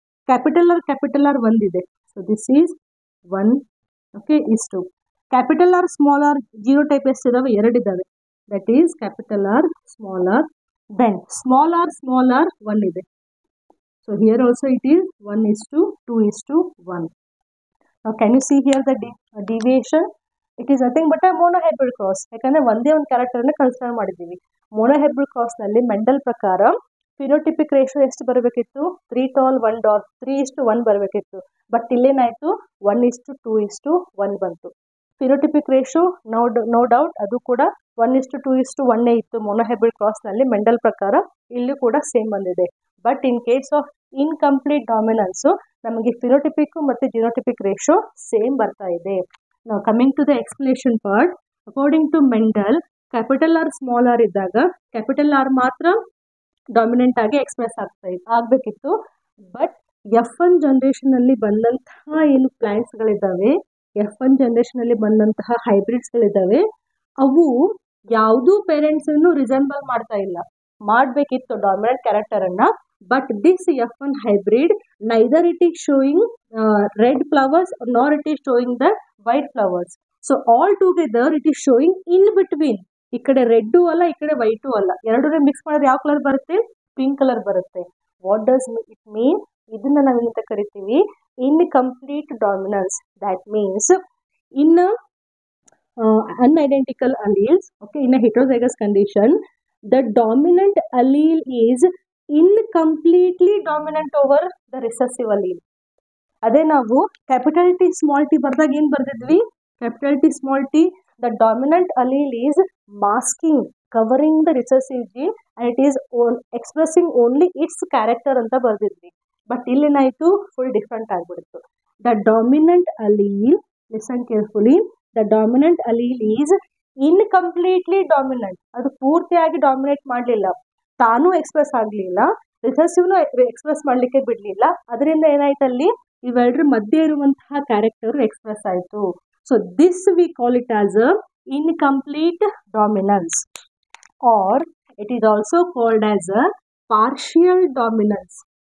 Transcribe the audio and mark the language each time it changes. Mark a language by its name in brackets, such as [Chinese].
[English] Capital R 1 ಇದೆ, so this is 1, okay, is 2. Capital R small R genotype ಎಷ್ಟಿದಾವೆ? 2 ಇದ್ದಾವೆ, that is capital R small R. Then small R 1 ಇದೆ, so here also it is 1:2:1. Now can you see here the deviation? It is nothing but a monohybrid cross. [Kannada] ಯಾಕಂದ್ರೆ ಒಂದೇ ಒಂದು ಕ್ಯಾರೆಕ್ಟರ್ನ consider ಮಾಡಿದ್ದೀವಿ. Monohybrid ಕ್ರಾಸ್ನಲ್ಲಿ Mendel ಪ್ರಕಾರ phenotypic ratio ಎಷ್ಟು ಬರಬೇಕಿತ್ತು? [English] 3 tall 1 dark, 3:1 ಬರಬೇಕಿತ್ತು. [Kannada] But ಇಲ್ಲೇನಾಯಿತು? 1:2:1 ಬಂತು. ಫಿನೋಟಿಪಿಕ್ ರೇಷೋ [English] no doubt [Kannada] ಅದು ಕೂಡ 1:2:1 ಇತ್ತು ಮೋನೋಹೈಬ್ರಿಡ್ ಕ್ರಾಸ್ನಲ್ಲಿ ಮೆಂಡಲ್ ಪ್ರಕಾರ. ಇಲ್ಲೂ ಕೂಡ ಸೇಮ್ ಬಂದಿದೆ. But in case of incomplete ಡಾಮಿನೆನ್ಸು ನಮಗೆ ಫಿನೋಟಿಪಿಕ್ ಮತ್ತು ಜಿನೋಟಿಪಿಕ್ ರೇಷೋ ಸೇಮ್ ಬರ್ತಾ ಇದೆ. ನಾವು [English] coming to the explanation part, [Kannada] according to Mendel capital R small R ಇದ್ದಾಗ ಕ್ಯಾಪಿಟಲ್ ಆರ್ ಮಾತ್ರ ಡಾಮಿನೆಂಟ್ ಆಗಿ ಎಕ್ಸ್ಪ್ರೆಸ್ ಆಗಬೇಕಿತ್ತು. ಬಟ್ F1 ಜನರೇಷನಲ್ಲಿ ಬಂದಂತಹ ಏನು ಪ್ಲಾಂಟ್ಸ್ಗಳಿದ್ದಾವೆ, F1 ಜನರೇಷನಲ್ಲಿ ಬಂದಂತಹ ಹೈಬ್ರಿಡ್ಸ್ಗಳಿದ್ದಾವೆ, ಅವು ಯಾವುದೂ ಪೇರೆಂಟ್ಸನ್ನು ರಿಸೆಂಬಲ್ ಮಾಡ್ತಾ ಇಲ್ಲ. ಮಾಡಬೇಕಿತ್ತು dominant ಕ್ಯಾರೆಕ್ಟರನ್ನು. [English] But this F1 hybrid, neither it is showing red flowers nor it is showing the white flowers. So all together it is showing in between. [Kannada] ಈ ಕಡೆ ರೆಡ್ಡು ಅಲ್ಲ, ಈ ಕಡೆ ವೈಟು ಅಲ್ಲ, ಎರಡೂ ಮಿಕ್ಸ್ ಮಾಡಿದ್ರೆ ಯಾವ ಕಲರ್ ಬರುತ್ತೆ? ಪಿಂಕ್ ಕಲರ್ ಬರುತ್ತೆ. [English] What does it mean? [Kannada] ಇದನ್ನ ನಾವೇನಂತ ಕರಿತೀವಿ? [English] Incomplete dominance. That means in unidentical alleles, okay, in a heterozygous condition, the dominant allele is incompletely dominant over the recessive allele. [Kannada] ಅದೇ ನಾವು ಕ್ಯಾಪಿಟಲ್ ಟಿ ಸ್ಮಾಲ್ ಟಿ ಬರ್ದಾಗ ಏನು ಬರ್ದಿದ್ವಿ? [English] capital T small T, the dominant allele is masking, covering the recessive gene and it is expressing only its character [Kannada] ಅಂತ ಬರ್ದಿದ್ವಿ. But ಇಲ್ಲೇನಾಯಿತು? Full different ಆಗಿಬಿಡ್ತು. [English] The dominant allele, listen carefully, the dominant allele is incompletely dominant. [Kannada] ಅದು ಪೂರ್ತಿಯಾಗಿ dominate ಮಾಡಲಿಲ್ಲ, ತಾನೂ express ಆಗಲಿಲ್ಲ, ರಿಸೆಸಿವ್ನು express ಮಾಡಲಿಕ್ಕೆ ಬಿಡಲಿಲ್ಲ. ಅದರಿಂದ ಏನಾಯ್ತು? ಅಲ್ಲಿ ಇವೆರಡರ ಮಧ್ಯೆ ಇರುವಂತಹ ಕ್ಯಾರೆಕ್ಟರ್ ಎಕ್ಸ್ಪ್ರೆಸ್ ಆಯಿತು. [English] So this we call it as a incomplete dominance, or it is also called as a partial dominance.